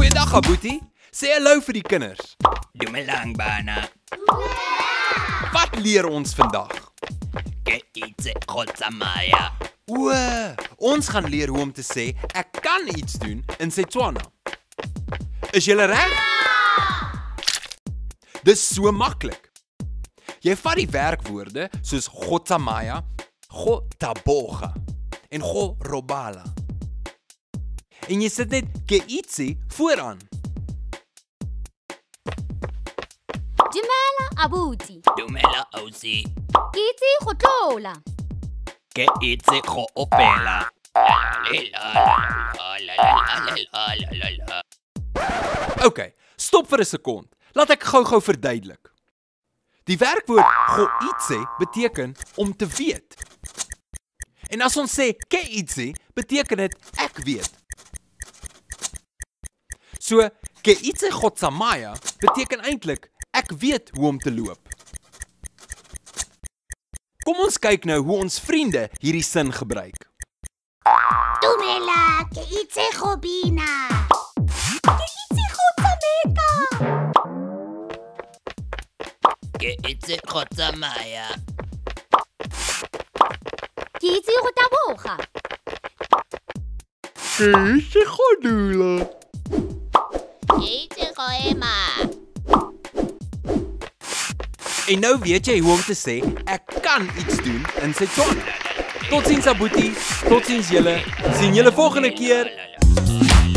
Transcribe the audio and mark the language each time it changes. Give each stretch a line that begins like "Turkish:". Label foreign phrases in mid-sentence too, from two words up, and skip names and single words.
Afrikaans: Dag Aboetie, sê hallo vir die kinders.
Tswana: Dumelang bana.
Afrikaans: Wat leer ons vandag?
Tswana: Ke itse khotsamaya.
Afrikaans: O, ons gaan leer hoe om te sê ek kan iets doen in Setswana. Is julle reg? Dis so maklik. Jy vat die werkwoorde soos Gotsamaya, Gotaboga en Gorobala. En jy sit net Keitsi vooraan.
Tswana: Dumela abuti. Dumela ausi. Ke itse go tlola. Ke itse go opela.
Afrikaans: Okay, stop vir 'n sekond. Laat ek gou-gou verduidelik. Die werkwoord goitse beteken om te weet. En as ons sê keitse, beteken dit ek weet. So,
Tswana: keitse Gotsamaya
Afrikaans: beteken eintlik ek weet hoe om te loop. Kom ons kyk nou hoe ons vriende hierdie sin gebruik.
Tswana: Dumela, ke itse go bina. Ke itse go tshameka. Ke itse khotsamaya. Ke itse go taboga. Keitse Godula. Ke itse go ema.
Afrikaans: En nou weet jy hoe om te sê ek kan iets doen in Setswana. Totsiens Aboetie, totsiens julle. Sien julle volgende keer.